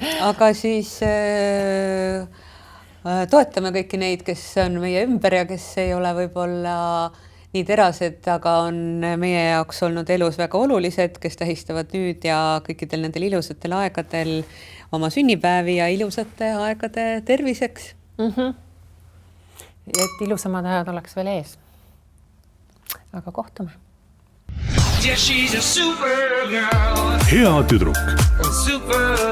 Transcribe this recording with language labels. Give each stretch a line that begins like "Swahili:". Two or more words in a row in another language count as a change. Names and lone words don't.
Estonian: Aga siis toetame kõiki neid, kes on meie ümber ja kes ei ole võib-olla nii terased, aga on meie jaoks olnud elus väga olulised, kes tähistavad nüüd ja kõikidel nendel ilusatel aegadel oma sünnipäevi ja ilusate aegade terviseks. Et ilusamad ajad oleks veel ees. Aga kohtume.
English: Yeah, she's a super girl.
Estonian: Hea tüdruk. Super